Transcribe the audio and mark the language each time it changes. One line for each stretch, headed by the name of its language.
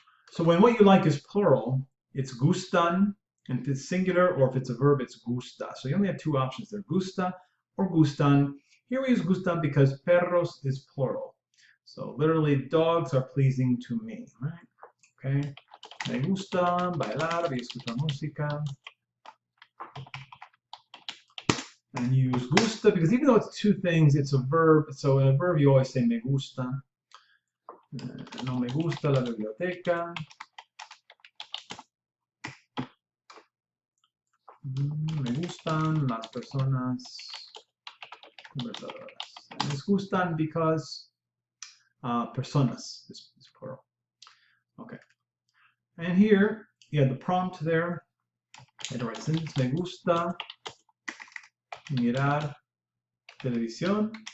English: So when what you like is plural, it's gustan, and if it's singular or if it's a verb, it's gusta. So you only have two options there, gusta or gustan. Here we use gustan because perros is plural. So literally, dogs are pleasing to me, right? Okay.
Spanish: Me gusta bailar y escuchar música.
English: And use gusta because even though it's two things, it's a verb. So in a verb, you always say
Spanish: me gusta. No me gusta la biblioteca. Me gustan las personas conversadoras.
English: And it's gustan because personas is plural. Okay. And here, you have the prompt there. And write sentence,
Spanish: me gusta mirar televisión.